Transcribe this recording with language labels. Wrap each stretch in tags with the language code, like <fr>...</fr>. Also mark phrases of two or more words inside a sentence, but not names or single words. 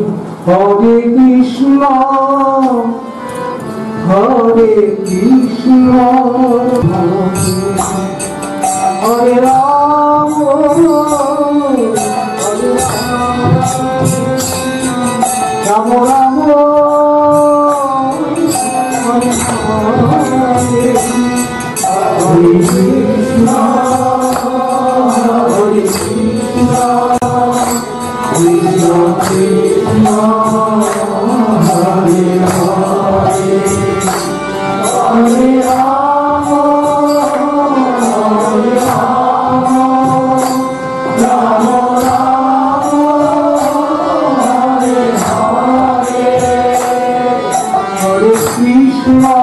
<sa>হরে কৃষ্ণ হরে কৃষ্ণ হরে রাম রাম রাম হরে হরে কৃষ্ণ হরে কৃষ্ণ কৃষ্ণ কৃষ্ণ হরে হরে হরে রাম হরে রাম রাম রাম হরে হরে হরে কৃষ্ণ</sa>